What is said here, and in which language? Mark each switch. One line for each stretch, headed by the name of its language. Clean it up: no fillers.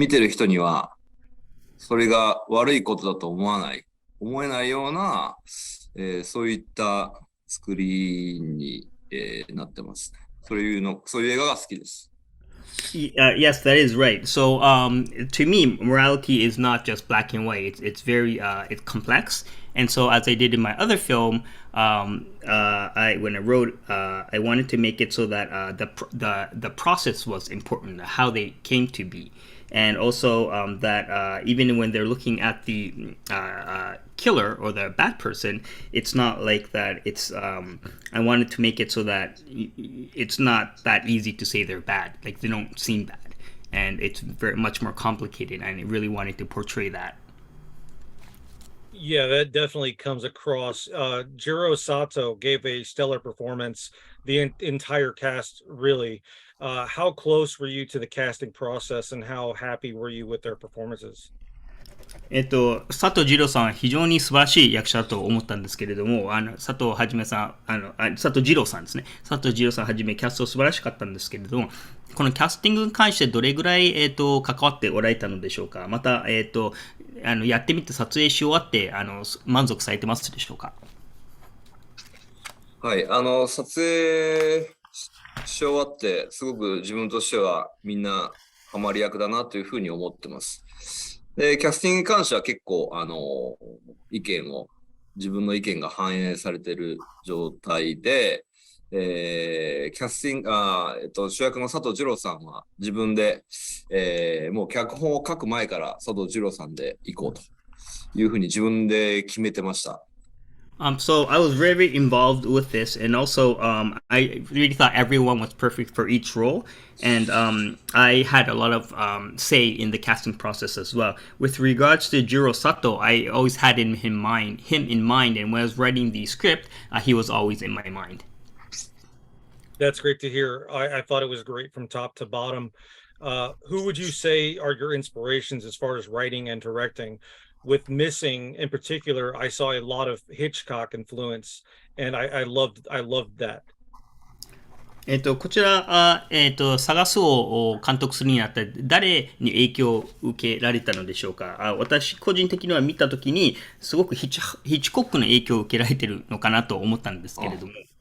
Japanese: 見てる人には、それが悪いことだと思えないような、そういった作りに、なってますね。そういう映画が好きです。
English: Yes, that is right. So, to me, morality is not just black and white. It's very it's complex. And so, as I did in my other film, I when I wrote, I wanted to make it so that the process was important, how they came to be, and also that even when they're looking at the killer or the bad person, it's not like that. It's I wanted to make it so that it's not that easy to say they're bad. Like they don't seem bad, and it's very much more complicated. And I really wanted to portray that. Yeah, that definitely comes across. Jiro Sato gave a stellar performance. The entire cast really. How close were you to the casting process, and how happy were you with their performances?
Japanese: 佐藤二郎さんは非常に素晴らしい役者だと思ったんですけれども、佐藤はじめさん、佐藤二郎さんですね。佐藤二郎さんはじめキャスト素晴らしかったんですけれども、このキャスティングに関してどれぐらい、関わっておられたのでしょうか。また、やってみて撮影し終わって、満足されてますでしょうか。はい、撮影し終わって、すごく自分としてはみんなハマり役だなというふうに思ってます。で、キャスティングに関しては結構、自分の意見が反映されている状態で、キャスティング、主役の佐藤二郎さんは自分で、もう脚本を書く前から佐藤二郎さんで行こうというふうに自分で決めてました。
English: So I was very involved with this, and also I really thought everyone was perfect for each role, and I had a lot of say in the casting process as well. With regards to Jiro Sato, I always had him in mind, and when I was writing the script, he was always in my mind. That's great to hear. I thought it was great from top to bottom. Who would you say are your inspirations as far as writing and directing? With Missing in particular, I saw a lot of Hitchcock influence, and I loved that.
Japanese: こちら、探すを監督するにあたり、誰に影響を受けられたのでしょうか。私、個人的には見たときに、すごくヒッチコックの影響を受けられてるのかなと思ったんですけれども。